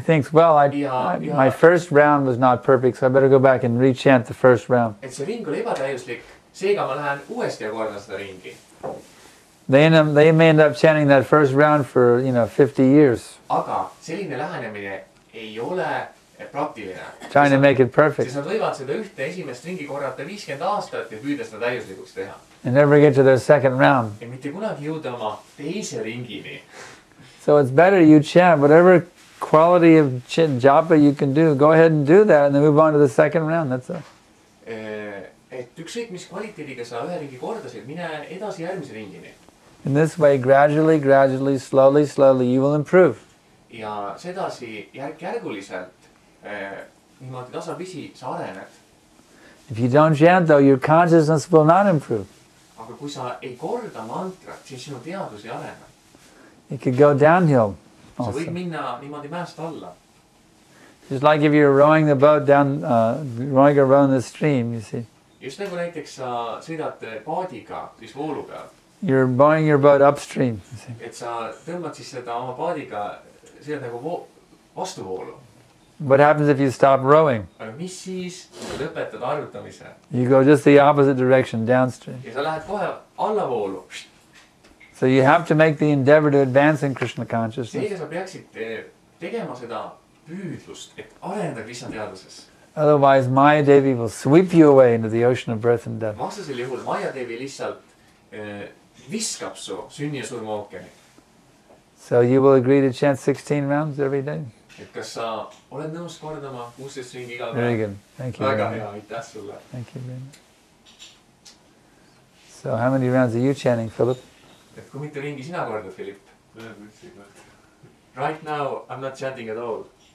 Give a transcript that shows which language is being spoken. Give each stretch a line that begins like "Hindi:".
English: He thinks, well, my first round was not perfect, so I better go back and re-chant the first round.
Estonian: Et see ring oli ebatäiuslik, seega ma lähen uuesti ja kordan seda ringi.
English: They may end up chanting that first round for, 50 years.
Estonian: Aga selline lähenemine ei ole praktiline.
English: Trying to make it perfect.
Estonian: Siis nad võivad seda ühte esimest ringi korrata 50 aastat ja püüda seda täiuslikuks teha.
English: And never get to their second round.
Estonian: Ja mitte kunagi jõuda oma teise ringini.
English: So it's better you chant whatever quality of japa you can do. Go ahead and do that and then move on to the second round. That's all.
Estonian: Et ükskõik mis kvaliteediga sa ühe ringi kordasid, mine edasi järgmise ringini.
English: In this way, gradually, slowly, you will improve.
Estonian: Ja sedasi järk-järguliselt, niimoodi tasapisi sa arened.
English: If you don't chant though, your consciousness will not improve.
Estonian: Aga kui sa ei korda mantrat, siis sinu teadus ei arene.
English: It could go downhill
Estonian: Sa võid
English: also.
Estonian: minna niimoodi mäest alla.
English: Just like if you're rowing the boat down, rowing around the stream, you see.
Estonian: Just nagu näiteks sa sõidad paadiga siis voolu peal.
English: You're rowing your boat upstream, you see.
Estonian: Et sa tõmbad siis seda oma paadiga, sõidad nagu vastuvoolu.
English: What happens if you stop rowing?
Estonian: Aga mis siis, kui lõpetad arvutamise?
English: You go just the opposite direction, downstream.
Estonian: Ja sa lähed kohe allavoolu.
English: So you have to make the endeavor to advance in Krishna consciousness.
Estonian: Seega sa peaksid tegema seda püüdlust, et arendada Krishna teadvuses.
English: Otherwise, Maya Devi will sweep you away into the ocean of birth and death.
Estonian: Vastasel juhul Maya Devi lihtsalt viskab su sünni ja surma ookeani.
English: So you will agree to chant 16 rounds every day?
Estonian: Et kas sa oled nõus kordama 16 ringi iga
English: Very
Estonian: päev?
English: good. Thank you.
Estonian: Väga
English: very
Estonian: hea,
English: much.
Estonian: aitäh sulle.
English: Thank you very much. So how many rounds are you chanting, Philip?
Estonian: Et kui mitu ringi sina kordad, Philipp?
English: Right now I'm not chanting at all.